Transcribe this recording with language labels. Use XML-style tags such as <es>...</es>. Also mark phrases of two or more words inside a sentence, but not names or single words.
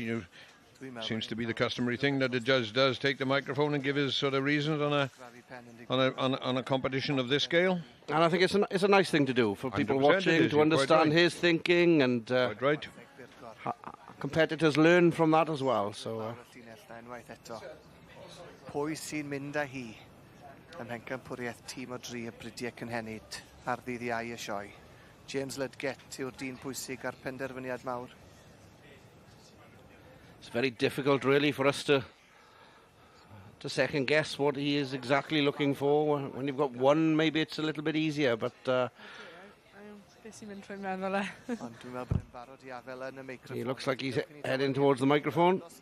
<en>Seems to be the customary thing that the judge does take the microphone and give his sort of reasons on a competition of this scale. And I think it's a nice thing to do for people watching to understand his thinking, and competitors learn from that as well. So.</en> <cy>Pwy sy'n mynd â hi ym mhencampwriaeth tîm o dri y bridiau cynhenid ar ddydd Iau y Sioe. James Ludgett yw'r dyn pwysig ar penderfyniad mawr.</cy> <en>It's very difficult, really, for us to second guess what he is exactly looking for. When you've got one, maybe it's a little bit easier, but he looks like he's heading towards the microphone.</en>